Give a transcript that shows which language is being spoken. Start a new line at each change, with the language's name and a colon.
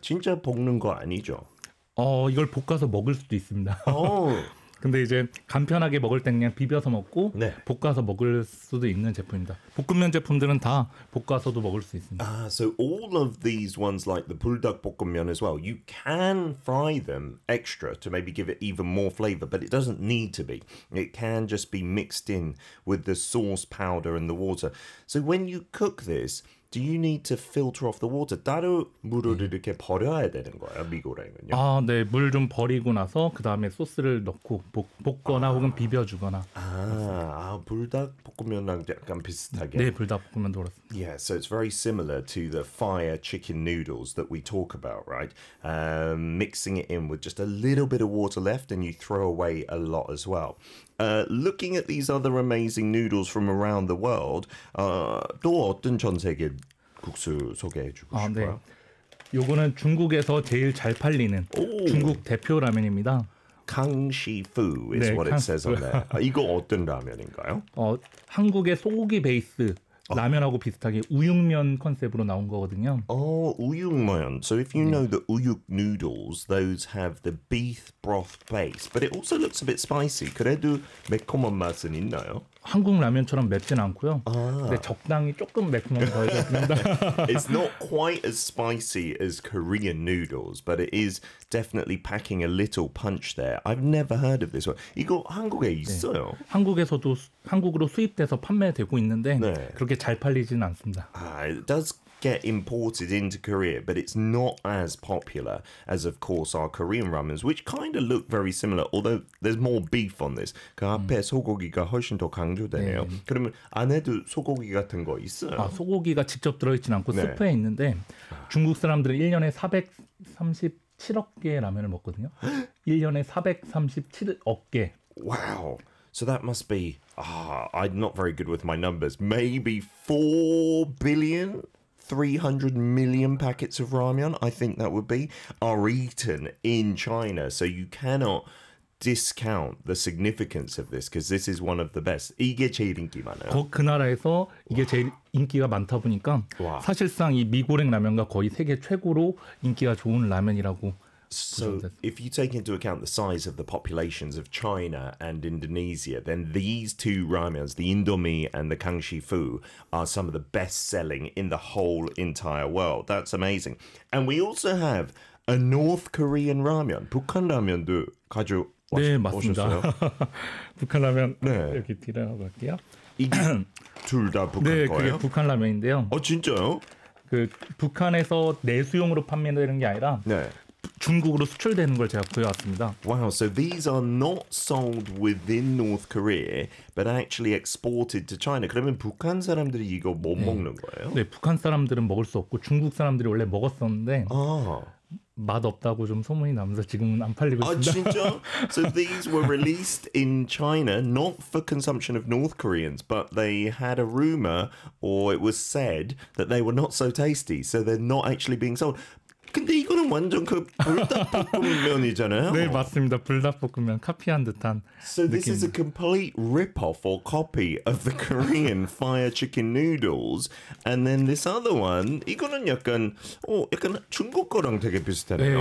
Korean: 진짜 볶는 거 아니죠? 이걸 볶아서 먹을 수도 있습니다.
English: Oh.
Korean: 근데 이제 간편하게 먹을 때 그냥 비벼서 먹고 네. 볶아서 먹을 수도 있는 제품입니다. 볶음면 제품들은 다 볶아서도 먹을 수 있습니다.
English: Ah, so all of these ones like the 불닭 볶음면 as well, you can fry them extra to maybe give it even more flavor, but it doesn't need to be. It can just be mixed in with the sauce powder and the water. So when you cook this, do you need to filter off the water?
Korean: 따로 물을 네. 이렇게 버려야 되는 거예요, 미고랭은요? 아, 네, 물 좀 버리고 나서 그 다음에 소스를 넣고 볶거나 아. 혹은 비벼주거나. 아, 아 불닭 볶음면랑 약간 비슷하게. 네, 불닭 볶음면도 그렇습니다.
English: Yeah, so it's very similar to the fire chicken noodles that we talk about, right? Mixing it in with just a little bit of water left and you throw away a lot as well. Looking at these other amazing noodles from around the world,
Korean: 또 어떤 전 세계 국수 소개해 주고 싶어요? 네. 요거는 중국에서 제일 잘 팔리는 오. 중국 대표 라면입니다.
English: Kangxi Fu is 네, what it says on there.
Korean: 이거 어떤 라면인가요? 한국의 소고기 베이스 라면하고 비슷하게 우육면 컨셉으로 나온 거거든요.
English: 우육면. So if you know the uyuk noodles, those have the beef broth base. But it also looks a bit spicy.
Korean: 그래도 매콤한 맛은 있나요? 한국 라면처럼 맵진 않고요. 아. 근데 적당히 조금 매콤한 거예요.
English: It's not quite as spicy as Korean noodles, but it is definitely packing a little punch there. I've never heard of this one.
Korean: 이거 한국에 있어요? 네. 한국에서도 한국으로 수입돼서 판매되고 있는데 네. 그렇게 잘 팔리진 않습니다.
English: It does get imported into Korea, but it's not as popular as, of course, our Korean ramens, which kind of look very similar, although there's more beef on this.
Korean: 그 앞에 소고기가 훨씬 더 강조되네요. 네. 그러면 안에도 소고기 같은 거 있어요? 아, 소고기가 직접 들어있진 않고 네. 수프에 있는데 중국 사람들은 1년에 437억 개의 라면을 먹거든요. 1년에 437억 개.
English: Wow. So that must be, I'm not very good with my numbers. Maybe 4 billion? 300 million packets of ramen, I think that would be, are eaten in China. So you cannot discount the significance of this because this is one of the best.
Korean: 이게 제일 인기 많아요. 그 나라에서 이게 와. 제일 인기가 많다 보니까 와. 사실상 이 미고랭 라면과 거의 세계 최고로 인기가 좋은 라면이라고
English: So if you take into account the size of the populations of China and Indonesia, then these two ramens, the Indomie and the Kangxi Fu, are some of the best selling in the whole entire world. That's amazing. And we also have a North Korean ramen.
Korean: 북한 라면도 가져오셨어요? 네, 맞습니다. 북한 라면 네. 이렇게 드려볼게요. 둘 다 북한 네, 거예요? 네, 그게 북한 라면인데요. 어, 진짜요? 그 북한에서 내수용으로 판매되는 게 아니라 네. 중국으로 수출되는 걸 제가 구해왔습니다.
English: Wow, so these are not sold within North Korea, but actually exported to China.
Korean: 그러면 북한 사람들이 이거 못 네. 먹는 거예요? 네, 북한 사람들은 먹을 수 없고 중국 사람들이 원래 먹었었는데 아. 맛없다고 좀 소문이 나면서 지금은 안 팔리고 있습니다. 아, 진짜?
English: So these were released in China, not for consumption of North Koreans, but they had a rumor, or it was said, that they were not so tasty, so they're not actually being sold.
Korean: 근데 이거는 완전 그 불닭볶음면이잖아요. 네, 맞습니다. 불닭볶음면 카피한 듯한
English: So this
Korean: 느낌.
English: is a complete rip-off or copy of the Korean fire chicken noodles. And then this other one,
Korean: 이거는 약간 약간 중국 거랑 되게 비슷하네요.